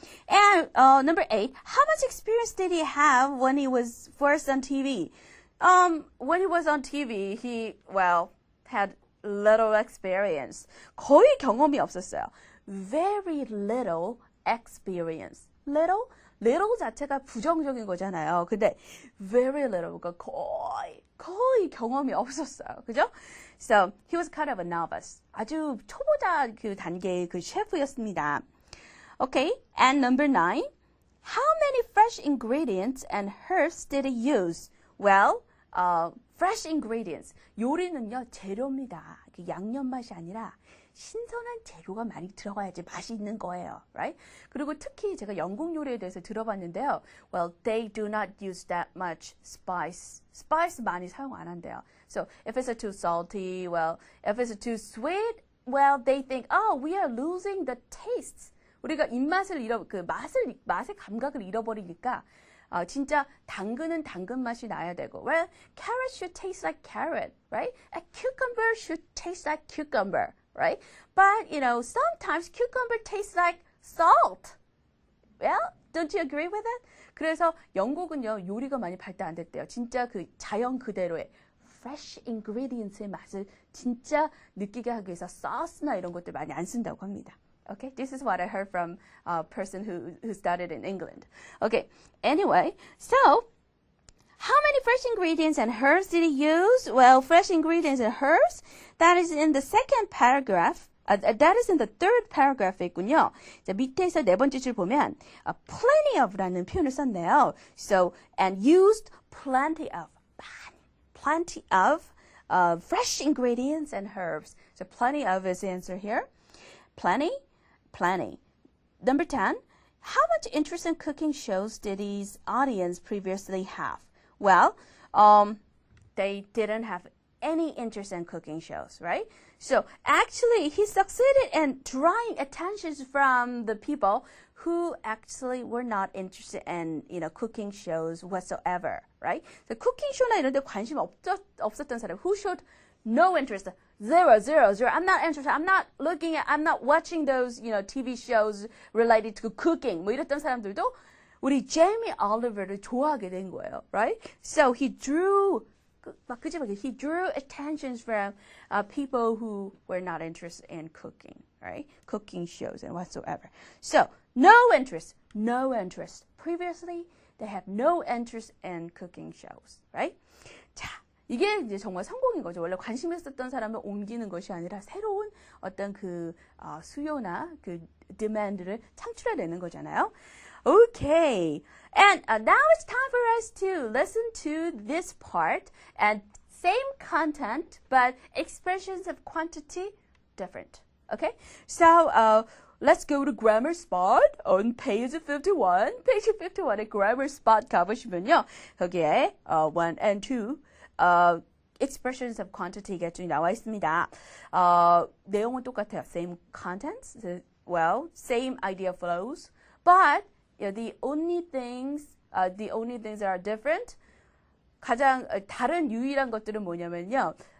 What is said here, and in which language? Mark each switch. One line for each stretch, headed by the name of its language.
English: And number 8, how much experience did he have when he was first on TV? When he was on TV, he, had little experience.
Korean: 거의 경험이 없었어요.
English: Very little experience.
Korean: Little 자체가 부정적인 거잖아요. 근데 very little, 그러니까 거의 경험이 없었어요. 그죠?
English: So, he was kind of a novice.
Korean: 아주 초보자 그 단계의 그 셰프였습니다.
English: Okay, and number 9. How many fresh ingredients and herbs did he use? Well, fresh ingredients.
Korean: 요리는요, 재료입니다. 양념 맛이 아니라 신선한 재료가 많이 들어가야지 맛이 있는 거예요, right? 그리고 특히 제가 영국 요리에 대해서 들어봤는데요.
English: Well, they do not use that much spice.
Korean: Spice 많이 사용 안 한대요.
English: So, if it's too salty, if it's too sweet, they think, we are losing the tastes.
Korean: 우리가 입맛을 맛의 감각을 잃어버리니까 진짜 당근은 당근 맛이 나야 되고,
English: well, carrot should taste like carrot, right? A cucumber should taste like cucumber, right? But, sometimes cucumber tastes like salt. Well, don't you agree with it?
Korean: 그래서 영국은요, 요리가 많이 발달 안 됐대요. 진짜 그 자연 그대로의 fresh ingredients의 맛을 진짜 느끼게 하기 위해서 sauce나 이런 것들 많이 안 쓴다고 합니다.
English: Okay, this is what I heard from a person who studied in England. Okay, anyway, so how many fresh ingredients and herbs did he use? Well, fresh ingredients and herbs, that is in the second paragraph. That is in the third paragraph에 있군요.
Korean: 자, 밑에서 네 번째 줄 보면 plenty of라는 표현을 썼네요.
English: So, and used plenty of fresh ingredients and herbs. So, plenty of is the answer here. Plenty. Number 10, how much interest in cooking shows did his audience previously have? Well, they didn't have any interest in cooking shows, right? So actually, he succeeded in drawing attention from the people who actually were not interested in, cooking shows whatsoever, right? So cooking show나
Korean: 이런 데 관심 없었던 사람,
English: who showed no interest, zero. I'm not interested. I'm not watching those, TV shows related to cooking.
Korean: 뭐 이랬던 사람들도 우리 제이미 올리버를 좋아하게 된 거예요, right?
English: So he drew attention from people who were not interested in cooking, right? Cooking shows and whatsoever. So no interest. Previously, they have no interest in cooking shows, right?
Korean: 자. 이게 이제 정말 성공인 거죠. 원래 관심 있었던 사람을 옮기는 것이 아니라 새로운 어떤 그 수요나 그 demand를 창출해내는 거잖아요.
English: Okay. And now it's time for us to listen to this part and same content but expressions of quantity different. Okay? So let's go to grammar spot on page 51.
Korean: Page 51의 grammar spot 가보시면요. 거기에 1 and 2 expressions of quantity가 쭉 나와 있습니다. 내용은 똑같아요.
English: Same contents, same idea flows, but the only things that are different,
Korean: 가장 다른 유일한 것들은 뭐냐면요.